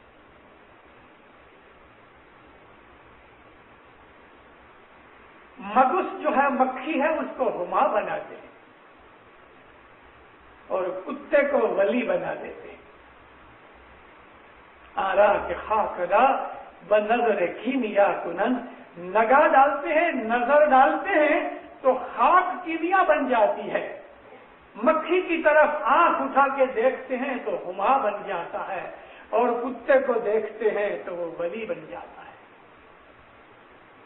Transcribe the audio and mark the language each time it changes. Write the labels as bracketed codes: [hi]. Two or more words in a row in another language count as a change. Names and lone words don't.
[ur] مگس جو ہے مکھی ہے اس کو ہما بناتے ہیں اور کتے کو ولی بنا دیتے ہیں. [fa] آرا کے خاک را بنظر کیمیا کنند، [ur] نگاہ ڈالتے ہیں، نظر ڈالتے ہیں تو خاک کیمیا بن جاتی ہے. مکھی کی طرف آنکھ اٹھا کے دیکھتے ہیں تو ہما بن جاتا ہے اور کتے کو دیکھتے ہیں تو وہ ولی بن جاتا ہے.